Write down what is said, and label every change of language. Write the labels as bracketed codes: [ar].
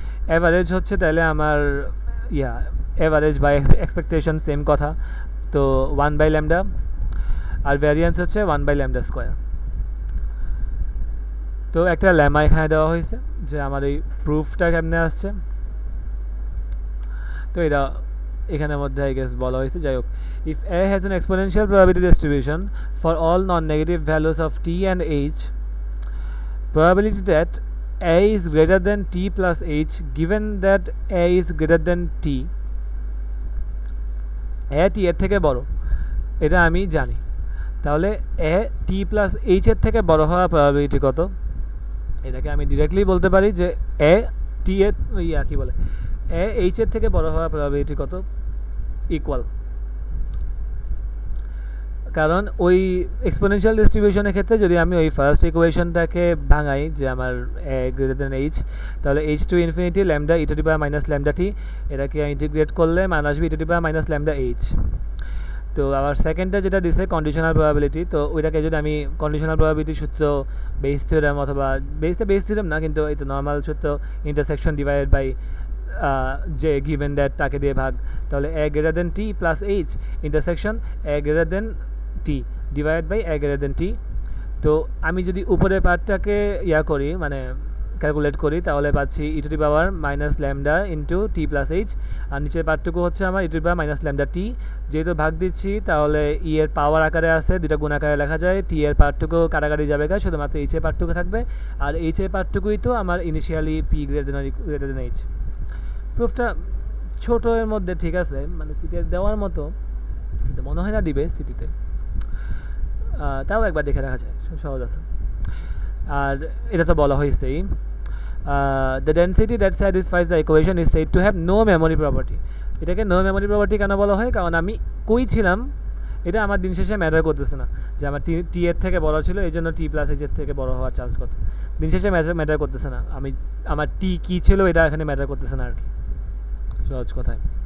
[bn] Average হচ্ছে তাহলে আমার অ্যাভারেজ বাই এক্সপেকটেশন সেম কথা, তো 1/λ, আর ভ্যারিয়েন্স হচ্ছে 1/λ²। তো একটা ল্যামা এখানে দেওয়া হয়েছে যে আমার এই প্রুফটা কেমনে আসছে, তো এটা এখানের মধ্যে আই গেস বলা হয়েছে। যাই হোক, [en] if A has an exponential probability distribution for all non-negative values of t and h, probability that A is greater than t plus h, given that A is greater than t, [bn] A t এর থেকে বড়, এটা আমি জানি। তাহলে A t plus h এর থেকে বড় হওয়ার প্রবাবিলিটি কত? এটাকে আমি ডিরেক্টলি বলতে পারি যে A t এর কি বলে A h এর থেকে বড় হওয়ার প্রবাবিলিটি কত? ইকুয়াল। কারণ ওই এক্সপোনেনশিয়াল ডিস্ট্রিবিউশনের ক্ষেত্রে যদি আমি ওই ফার্স্ট ইকুয়েশনটাকে ভাঙাই যে আমার A গ্রেটার দেন h, তাহলে h to infinity lambda e to the power minus lambda t, এটাকে ইন্টিগ্রেট করলে মান আসবে e to the power minus lambda h। তো আবার সেকেন্ডটা যেটা দিছে কন্ডিশনাল প্রবাবিলিটি, তো ওইটাকে যদি আমি কন্ডিশনাল প্রবাবিলিটি সূত্র, বেস থিওরেম অথবা বেস থিওরেম না, কিন্তু এই তো নর্মাল সূত্র ইন্টারসেকশন ডিভাইডেড বাই যে গিভেন দ্যাট তাকে দিয়ে ভাগ, তাহলে [en] a greater than t [bn] plus h intersection a greater than t divide by a greater than t। তো আমি যদি উপরের পার্টটাকে করি মানে ক্যালকুলেট করি তাহলে পাচ্ছি ই to the power minus lambda into T plus H, আর নিচের পার্টটুকু হচ্ছে আমার ই to the power minus lambda t. যেহেতু ভাগ দিচ্ছি তাহলে ই এর পাওয়ার আকারে আছে, দুটা গুণ আকারে লেখা যায়, টি এর পার্টটুকু কাটাকাটি যাবে গা, শুধুমাত্র এইচ এর পার্টটুকু থাকবে, আর এইচ এর পার্টটুকুই তো আমার initially P greater than H. প্রুফটা ছোটো এর মধ্যে ঠিক আছে, মানে সিটিতে দেওয়ার মতো, কিন্তু মনে হয় না দিবে সিটিতে, তাও একবার দেখে রাখা যায়, সহজ আছে। আর এটা তো বলা হয়েছেই, [en] the density that satisfies the equation is said to have no memory property। [bn] এটাকে নো মেমোরি প্রপার্টি কেন বলা হয়, কারণ আমি কই ছিলাম এটা আমার দিন শেষে ম্যাটার করতেছে না, যে আমার টি এর থেকে বড় ছিল এই জন্য টি প্লাস এইচ এর থেকে বড় হওয়ার চান্স কত, দিন শেষে ম্যাটার করতেছে না, আমার টি কী ছিল এটা এখানে ম্যাটার করতেছে না আর কি, সহজ কথায়।